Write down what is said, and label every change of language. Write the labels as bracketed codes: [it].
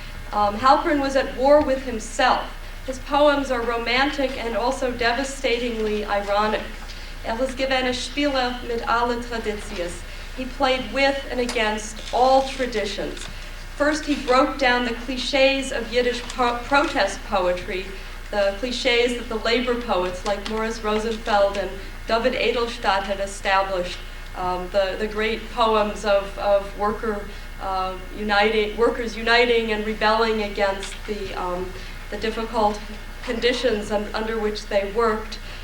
[en] Halpern was at war with himself. His poems are romantic and also devastatingly ironic. [yi] Ist gewesen ein Spieler mit allen Traditions. [en] He played with and against all traditions. First, he broke down the cliches of Yiddish protest poetry, the cliches that the labor poets like Morris Rosenfeld and David Edelstadt had established, the great poems of workers uniting and rebelling against the difficult conditions under which they worked.